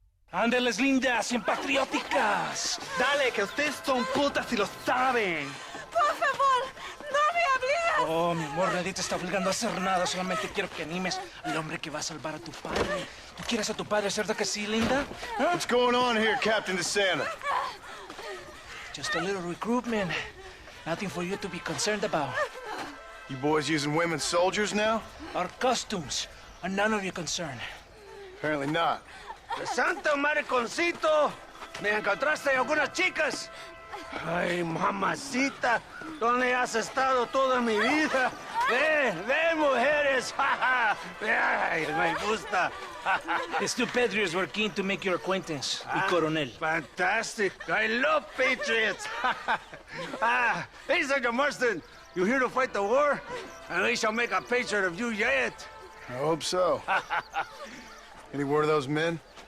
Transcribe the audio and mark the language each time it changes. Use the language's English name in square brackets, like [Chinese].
[Spanish] Ándeles, lindas, bien patrióticas. Dale, que ustedes son putas y lo saben. Por favor, no me hables. Oh, mi amor, nadie te está obligando a hacer nada. Solamente quiero que animes al hombre que va a salvar a tu padre. ¿Tú quieres a tu padre, cierto que sí, linda? Huh? [English] What's going on here, Captain DeSanta? Just a little recruitment. Nothing for you to be concerned about. You boys using women soldiers now? Our costumes are none of your concern. Apparently not. [Spanish] ¡Santo mariconcito! ¿Me encontraste algunas chicas? Ay, mamacita, ¿dónde has estado toda mi vida? Ven, mujeres. Ay, me gusta. [English] These 2 patriots were keen to make your acquaintance, [Spanish] el coronel. [English] Fantastic. I love patriots. Hey, Sergeant Marston, you here to fight the war? And we shall make a patriot of you yet. I hope so. Any word of those men?